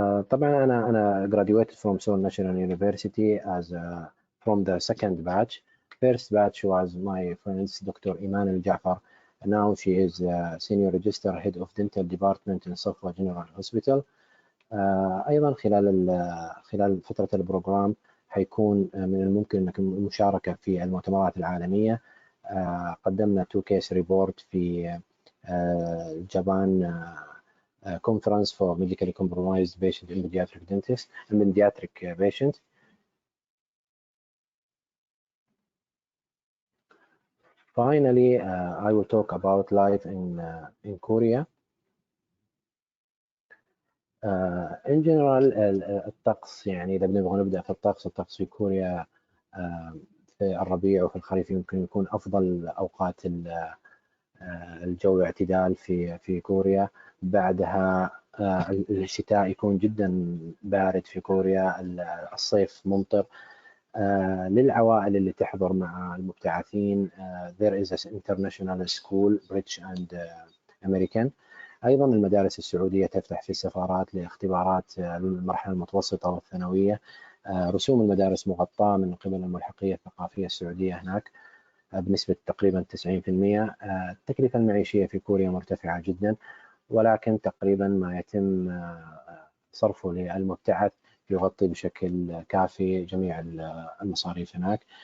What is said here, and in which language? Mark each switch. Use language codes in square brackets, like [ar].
[ar] طبعا أنا [en] graduated from Seoul National University as from the second batch. First batch was my friends Dr. Iman Al-Jafar. Now she is senior register head of dental department in Safwa General Hospital. [ar] أيضا خلال فترة البروجرام حيكون من الممكن أنك المشاركة في المؤتمرات العالمية. قدمنا [en] 2 case report [ar] في [en] Japan conference for medically compromised patient in pediatric patient. Finally, I will talk about life in Korea. in general [ar] الطقس، يعني إذا بنبغى نبدأ في الطقس في كوريا في الربيع وفي الخريف يمكن يكون أفضل أوقات الجو اعتدال في كوريا. بعدها الشتاء يكون جدا بارد في كوريا، الصيف ممطر. للعوائل اللي تحضر مع المبتعثين [en] there is an international school British and American. [ar] أيضا المدارس السعودية تفتح في السفارات لاختبارات المرحلة المتوسطة والثانوية. رسوم المدارس مغطاة من قبل الملحقية الثقافية السعودية هناك بنسبة تقريبا 90%. التكلفة المعيشية في كوريا مرتفعة جدا، ولكن تقريبا ما يتم صرفه للمبتعث يغطي بشكل كافي جميع المصاريف هناك.